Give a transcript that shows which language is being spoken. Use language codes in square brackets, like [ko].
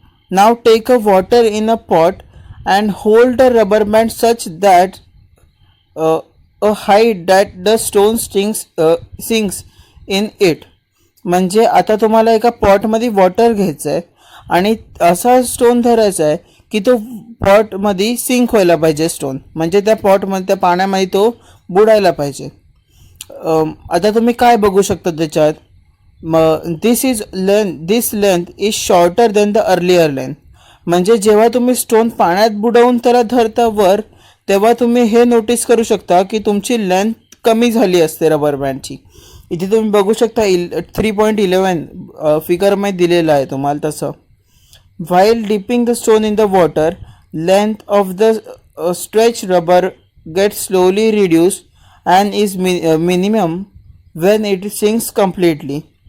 [en] Now take a water in a pot and hold the rubber band such that a height that the stone sinks in it. [mr] म्हणजे आता तुम्हाला एका पॉटमध्ये water घ्यायचं आहे आणि असा स्टोन धरायचा आहे की तो पॉटमध्ये सिंक व्हायला पाहिजे स्टोन, म्हणजे त्या पॉटमध्ये त्या पाण्यामध्ये तो बुडायला पाहिजे. आता तुम्ही काय बघू शकता त्याच्यात, [en] this length is shorter than the earlier length. [mr] म्हणजे जेव्हा तुम्ही स्टोन पाण्यात बुडवून त्याला धरता वर, तेव्हा तुम्ही हे नोटीस करू शकता की तुमची लेंथ कमी झाली असते रबर बँडची. इथे तुम्ही बघू शकता 3.11 फिगरमध्ये दिलेलं आहे तुम्हाला तसं. [en] While dipping the stone in the water, length of the stretch rubber get slowly reduce and is minimum when it sinks completely.